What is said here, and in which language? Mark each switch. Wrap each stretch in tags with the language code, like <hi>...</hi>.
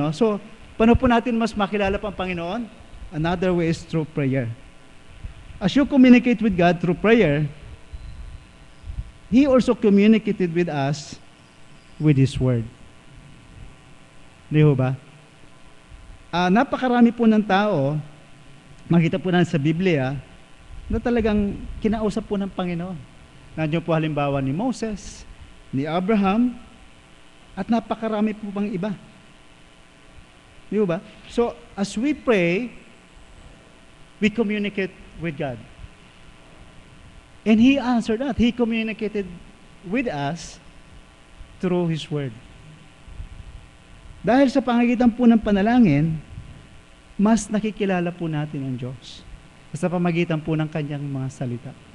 <tl>So paano po natin mas makilala pa ang Panginoon?</tl> <en>Another way is through prayer. As you communicate with God through prayer, He also communicated with us with His Word.</en> <tl>Di ho ba? Napakarami po ng tao, makita po natin sa Biblia, na talagang kinausap po ng Panginoon. Nandiyan po halimbawa ni Moses, ni Abraham, at napakarami po pang iba. Di ba?</tl> <en>So, as we pray, we communicate with God. And He answered that. He communicated with us through His Word.</en> <tl>Dahil sa pamagitan po ng panalangin, mas nakikilala po natin ang Diyos. Sa pamagitan po ng Kanyang mga salita.</tl>